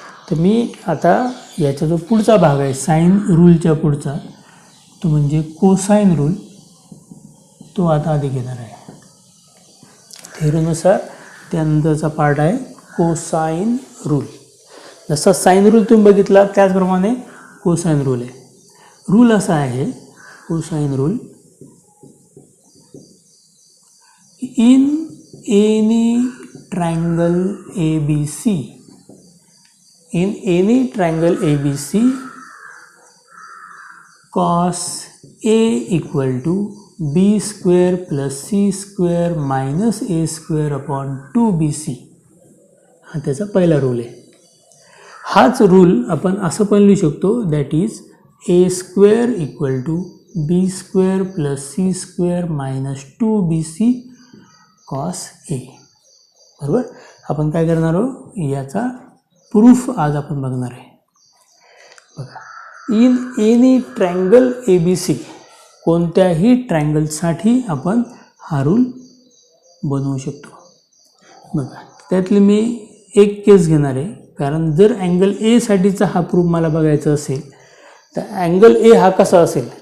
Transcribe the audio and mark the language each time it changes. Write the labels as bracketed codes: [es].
[mr] तर मी आता याचा जो पुढचा भाग आहे साइन रूलच्या पुढचा तो म्हणजे कोसाइन रूल, तो आता आधी घेणार आहे. थिअरीनुसार त्यानंतरचा पार्ट आहे कोसाइन रूल. जसा साइन रूल तुम्ही बघितला त्याचप्रमाणे कोसाइन रूल आहे. [en] rule असा आहे cosine rule, in any triangle ABC, in any triangle ABC, cos A equal to B square plus C square minus A square upon 2BC, [mr] हा त्याचा पहिला रूल आहे. हाच रूल आपण असं पण लिहू शकतो, [en] That is A square equal to B square plus C square minus 2BC cos A. [mr] बरोबर. आपण काय करणार आहोत, याचा प्रूफ आज आपण बघणार आहे. बघा, [en] in any triangle ABC, [mr] कोणत्याही ट्रायंगलसाठी आपण हा रूल बनवू शकतो. बघा, त्यातली मी एक केस घेणार आहे, कारण जर अँगल ए साठीचा हा प्रूफ मला बघायचा असेल तर अँगल ए हा कसा असेल.